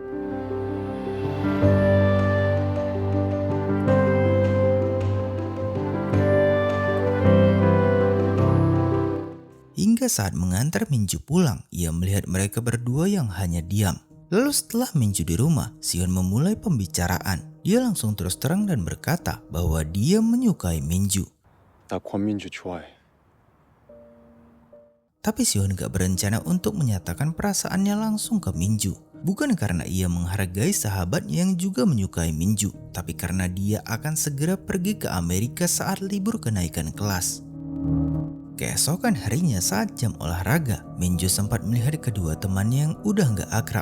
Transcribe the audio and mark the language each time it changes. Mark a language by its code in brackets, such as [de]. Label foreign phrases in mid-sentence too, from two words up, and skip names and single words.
[id] Hingga saat mengantar Minju pulang, ia melihat mereka berdua yang hanya diam. Lalu setelah Minju di rumah, Sihon memulai pembicaraan. Dia langsung terus terang dan berkata bahwa dia menyukai Minju. [ko] 나 권민주 좋아해. [id] Tapi Sihon gak berencana untuk menyatakan perasaannya langsung ke Minju. Bukan karena ia menghargai sahabatnya yang juga menyukai Minju, tapi karena dia akan segera pergi ke Amerika saat libur kenaikan kelas. Keesokan harinya saat jam olahraga, Minju sempat melihat kedua temannya yang udah gak akrab.